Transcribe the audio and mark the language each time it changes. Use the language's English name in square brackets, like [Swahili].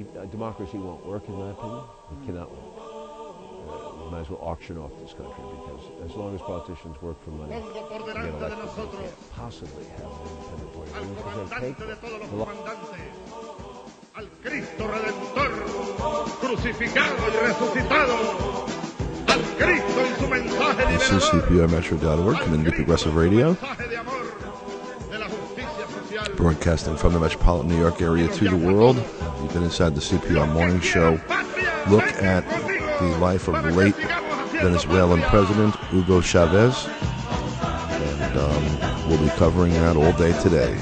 [English] Democracy won't work, in my opinion. It cannot work. We might as well auction off this country, because as long as politicians work for money, they can't possibly have an independent point of view, because they take [Spanish] al Cristo Redentor, crucificado y resucitado, al Cristo en su mensaje liberador. [English] This is CPRmetro.org, Community Progressive Radio, broadcasting from the metropolitan New York area to the world. You've been inside the CPR Morning Show. Look at the life of the late Venezuelan President Hugo Chavez, and we'll be covering that all day today.